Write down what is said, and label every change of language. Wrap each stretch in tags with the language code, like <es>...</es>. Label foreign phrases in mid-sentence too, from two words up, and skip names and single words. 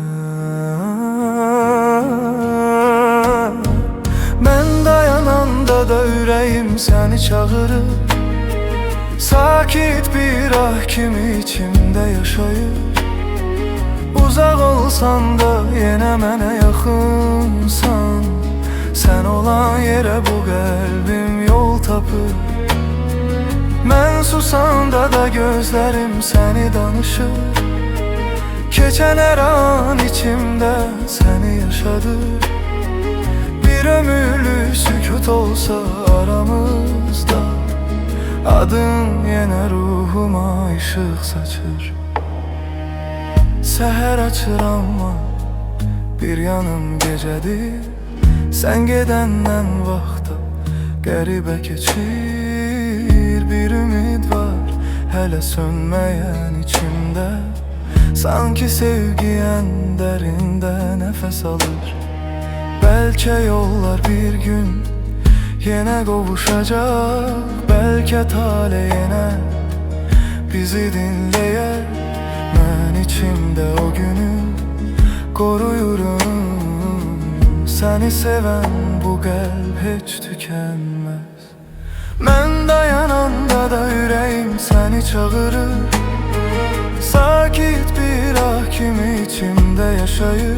<az>Mən dayananda da ürəyim səni çağırır, sakit bir ah kimi içimdə yaşayır. Uzaq olsan da yenə mənə yaxınsan,</az> <tr>sen olan yere bu kalbim yol tapır. Ben susanda da gözlerim seni danışır. Geçen her an içimde seni yaşadır. Bir ömürlük sükut olsa aramızda, adın yine ruhuma ışık saçır. Seher açır ama bir yanım gecedir.</tr> <az>Sen gedəndən vaxta qəribə keçir. Bir ümid var hələ sönməyən içimdə, sanki sevgi ən dərində nəfəs alır. Bəlkə yollar bir gün yenə qovuşacaq, bəlkə tale yenə bizi dinləyər. Mən içimdə o günü koruyurum.</az> <tr>Seni seven bu kalp hiç tükenmez. Ben dayananda da yüreğim seni çağırır, sakit bir ah kimi içimde yaşayır.</tr>